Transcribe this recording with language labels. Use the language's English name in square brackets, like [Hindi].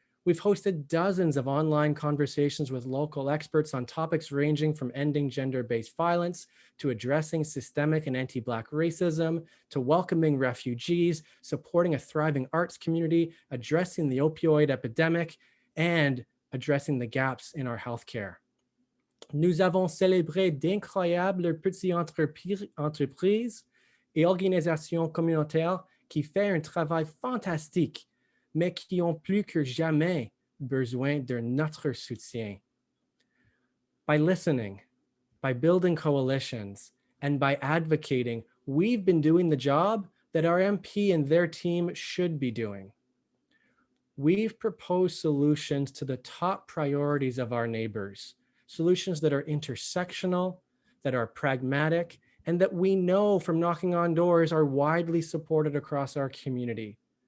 [English] We've hosted dozens of online conversations with local experts on topics ranging from ending gender-based violence to addressing systemic and anti-Black racism, to welcoming refugees, supporting a thriving arts community, addressing the opioid epidemic, and addressing the gaps in our healthcare. [French] Nous avons célébré d'incroyables petites entreprises et organisations communautaires qui font un travail fantastique, mais qui ont plus que jamais besoin de notre soutien. [English] By listening, by building coalitions, and by advocating, we've been doing the job that our MP and their team should be doing. We've proposed solutions to the top priorities of our neighbors, solutions that are intersectional, that are pragmatic, and that we know from knocking on doors are widely supported across our community.